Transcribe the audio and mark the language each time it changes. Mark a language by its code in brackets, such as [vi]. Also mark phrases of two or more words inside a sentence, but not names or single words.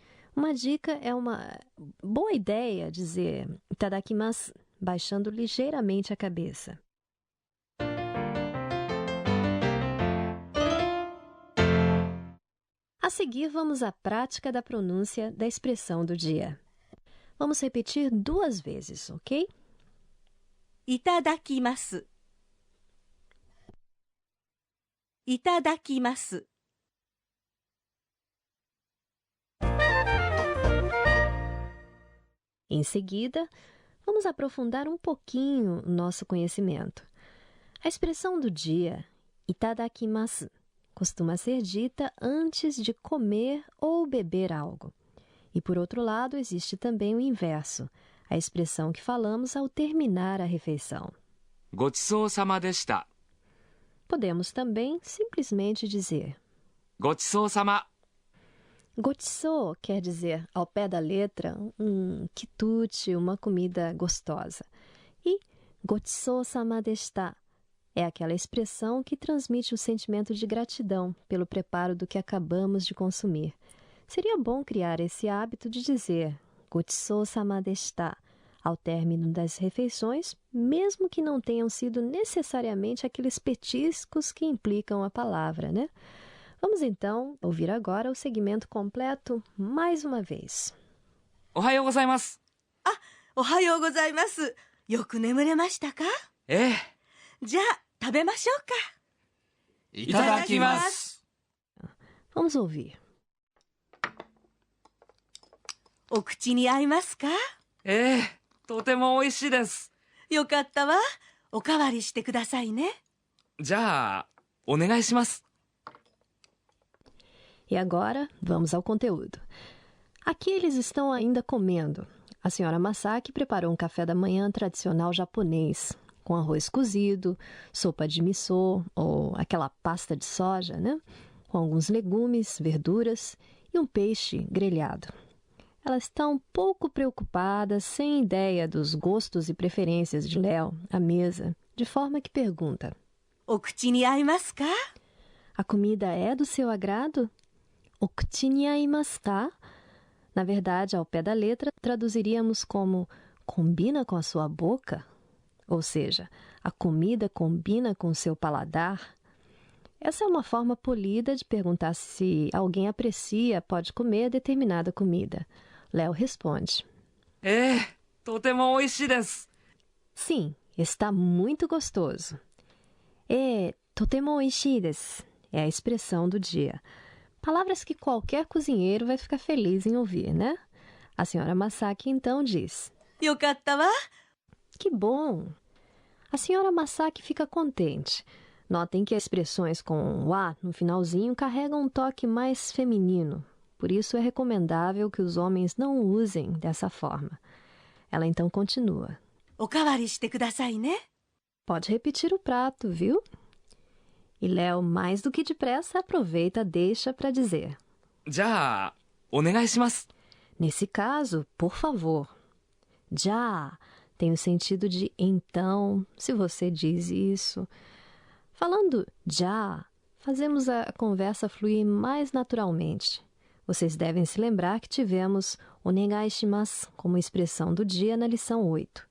[pt] Uma dica é uma boa ideia dizer itadakimasu baixando ligeiramente a cabeça. A seguir, vamos à prática da pronúncia da expressão do dia. Vamos repetir 2 vezes, ok? [ja] いただきます。いただきます。 [pt] Em seguida, vamos aprofundar um pouquinho o nosso conhecimento. A expressão do dia, itadakimasu, costuma ser dita antes de comer ou beber algo. E, por outro lado, existe também o inverso, a expressão que falamos ao terminar a refeição. [ja] ごちそうさまでした。 [pt] Podemos também simplesmente dizer [ja] ごちそうさま。 [pt] Gochiso quer dizer, ao pé da letra, um quitute, uma comida gostosa. E [ja] ごちそうさまでした [pt] é aquela expressão que transmite o sentimento de gratidão pelo preparo do que acabamos de consumir. Seria bom criar esse hábito de dizer [ja] ごちそうさまでした [pt] ao término das refeições, mesmo que não tenham sido necessariamente aqueles petiscos que implicam a palavra, né? Vamos então ouvir agora o segmento completo mais uma vez. [ja] おはようございます。おはようございます。よく眠れましたか？ええ、じゃあ食べましょうか。いただきます。 [pt] Vamos ouvir. [ja] お口に合いますか？ええ、とても美味しいです。よかったわ。おかわりしてくださいね。じゃあ、お願いします。 [pt] E agora, vamos ao conteúdo. Aqui eles estão ainda comendo. A senhora Masaki preparou um café da manhã tradicional japonês, com arroz cozido, sopa de miso, ou aquela pasta de soja, né? Com alguns legumes, verduras e um peixe grelhado. Ela está um pouco preocupada, sem ideia dos gostos e preferências de Léo à mesa, de forma que pergunta: [ja] お口に合いますか？ [pt] A comida é do seu agrado? [ja] お口に合いますか? [pt] Na verdade, ao pé da letra, traduziríamos como combina com a sua boca? Ou seja, a comida combina com o seu paladar? Essa é uma forma polida de perguntar se alguém aprecia, pode comer determinada comida. Léo responde: [ja] ええ、とても美味しいです。 [pt] Sim, está muito gostoso. [ja] とても美味しいです [pt] é a expressão do dia. Palavras que qualquer cozinheiro vai ficar feliz em ouvir, né? A senhora Masaki então diz: [ja] よかったわ。 [pt] Que bom! A senhora Masaki fica contente. Notem que as expressões com wa no finalzinho carregam um toque mais feminino. Por isso é recomendável que os homens não usem dessa forma. Ela então continua: [ja] おかわりしてくださいね。 [pt] Pode repetir o prato, viu? E Léo, mais do que depressa, aproveita a deixa para dizer: [ja] じゃあ、お願いします。 [pt] Nesse caso, por favor. Já tem o sentido de então, se você diz isso. Falando já, fazemos a conversa fluir mais naturalmente. Vocês devem se lembrar que tivemos [ja] お願いします [pt] como expressão do dia na lição 8.